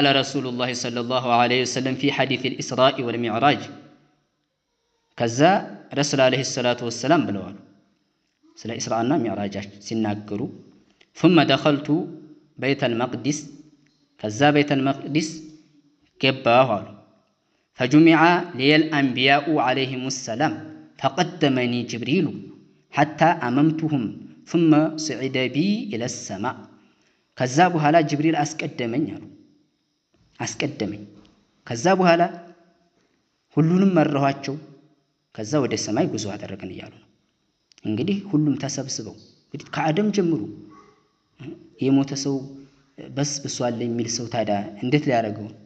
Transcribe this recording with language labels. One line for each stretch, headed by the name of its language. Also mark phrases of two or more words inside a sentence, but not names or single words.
Arabic: رسول الله صلى الله عليه وسلم في حديث الإسراء والمعراج
Amharic: ከዛ ረሱል
Arabic: عليه الصلاة والسلام
Amharic: ብለዋል ስለ ኢስራእና ሚዕራጃቸው ሲናገሩ
Arabic: ثم دخلت بيت المقدس
Amharic: ከዛ ቤተል መቅዲስ ገባሁ አሉ።
Arabic: فجمع لي الأنبياء عليهم السلام فقدمني جبريل حتى أممتهم ثم صعد بي إلى السماء
Amharic: ከዛ በኋላ ጅብሪል አስቀደመኝ አሉ። አስቀደመኝ ከዛ በኋላ ሁሉንም መራኋቸው። ከዛ ወደ ሰማይ ጉዞ አደረግን እያሉ ነው። እንግዲህ ሁሉም ተሰብስበው እንግዲህ ከአደም ጀምሮ የሞተ ሰው በስብሷል የሚል ሰው ታዲያ እንዴት ሊያደርገው?